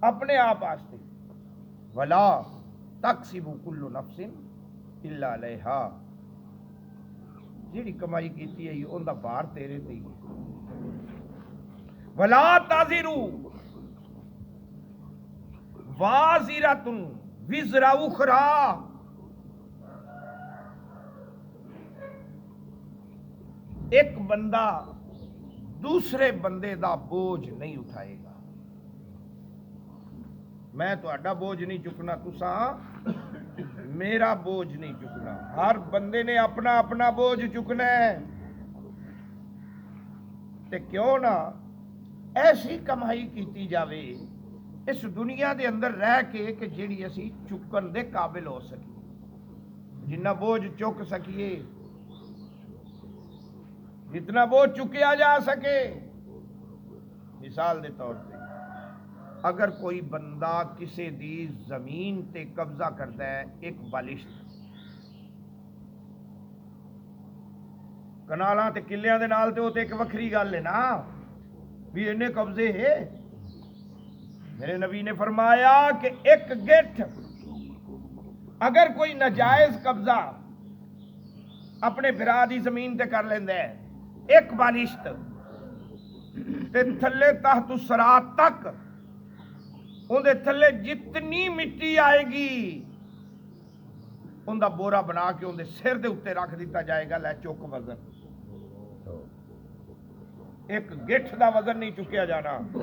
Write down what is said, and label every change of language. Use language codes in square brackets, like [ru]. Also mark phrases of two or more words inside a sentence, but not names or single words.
[pa] اپنے آپ واسطے [ar] ولا تکسب کل نفس الا علیہا [pa] جیڑی کمائی کیتی ہے اون دا بار تیرے تے ہی [ar] ولا تزر وازرۃ وزر اخرى [pa] ایک بندہ دوسرے بندے دا بوجھ نہیں اٹھائے گا. میں تہاڈا بوجھ نہیں چکنا، تساں میرا بوجھ نہیں چکنا. ہر بندے نے اپنا اپنا بوجھ چکنا ہے. تے کیوں نہ ایسی کمائی کیتی جاوے اس دنیا دے اندر رہ کے کہ جیڑی اسی چکن دے قابل ہو سکیے، جنہ بوجھ چک سکیے، جتنا بوجھ چکیا جا سکے. مثال دے طور پہ اگر کوئی بندہ کسی دی زمین تے قبضہ کرتا ہے، ایک بالشت کنالاں تے کلیاں دے نال تے وہ تے ایک وکھری گل ہے نا بھی انہیں قبضے ہے. میرے نبی نے فرمایا کہ ایک گٹھ اگر کوئی ناجائز قبضہ اپنے بھرا دی زمین تے کر لیندا ہے، ایک بالشت تے تھلے [ar] تحت الصراط [pa] تک ان دے تھلے جتنی مٹی آئے گی ان دا بورا بنا کے ان دے سر دے اتے رکھ دیتا جائے گا. لے چک وزن، ایک گٹھ دا وزن نہیں چکیا جانا.